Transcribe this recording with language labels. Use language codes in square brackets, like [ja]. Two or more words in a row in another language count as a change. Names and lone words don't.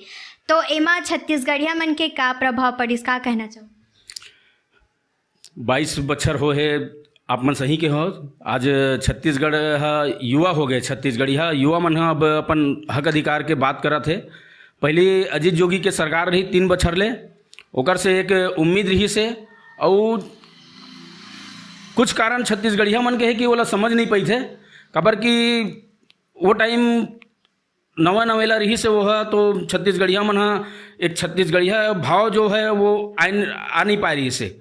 [hne] तो एमा छत्तीसगढ़िया मन के का प्रभाव पड़िस, का कहना चाहो? 22 बछर हो है आप मन सही के हो। आज छत्तीसगढ़ युवा हो गए, छत्तीसगढ़ी युवा मन अब अपन हक अधिकार के बात करा थे। पहले अजीत जोगी के सरकार रही 3 बछर ले, ओकर से एक उम्मीद रही से, और कुछ कारण छत्तीसगढ़िया मन के है कि ओला समझ नहीं पाई थे, खबर कि वो टाइम नवा नवेला रही से वो है, तो छत्तीसगढ़िया मन एक छत्तीसगढ़िया भाव जो है वो आ नहीं पा रही से।